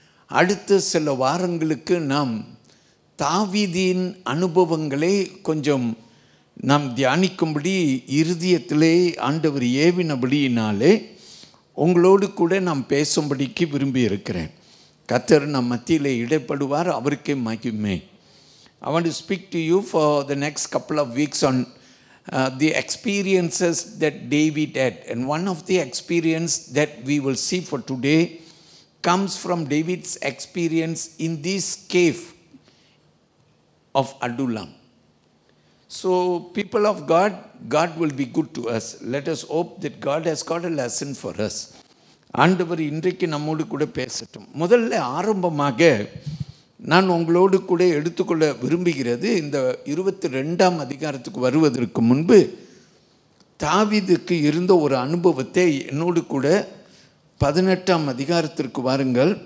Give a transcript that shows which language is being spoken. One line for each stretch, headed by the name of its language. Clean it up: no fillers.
Tamil: அடுத்த சில வாரங்களுக்கு நாம் தாவீதின் அனுபவங்களை கொஞ்சம் நாம் தியானிக்கும்படி இருதயத்திலே ஆண்டவர் ஏவினபடியினாலே உங்களோடு கூட நாம் பேசும்படிக்கு விரும்பி இருக்கிறேன். கர்த்தர் நம் மத்தியிலே இடைப்படுவார், அவருக்கே மகிமை.
English: I want to speak to you for the next couple of weeks on the experiences that David had. And one of the experience that we will see for today comes from David's experience in this cave of Adullam. So people of God, God will be good to us. Let us hope that God has got a lesson for us.
Tamil: ஆண்டவர் இன்றைக்கு நம்மோடு கூட பேசட்டும். முதல்ல ஆரம்பமாக நான் உங்களோடு கூட எடுத்துக்கொள்ள விரும்புகிறது, இந்த 22ஆம் அதிகாரத்துக்கு வருவதற்கு முன்பு தாவீதுக்கு இருந்த ஒரு அனுபவத்தை என்னோடு கூட 18ஆம் அதிகாரத்திற்கு வாருங்கள்.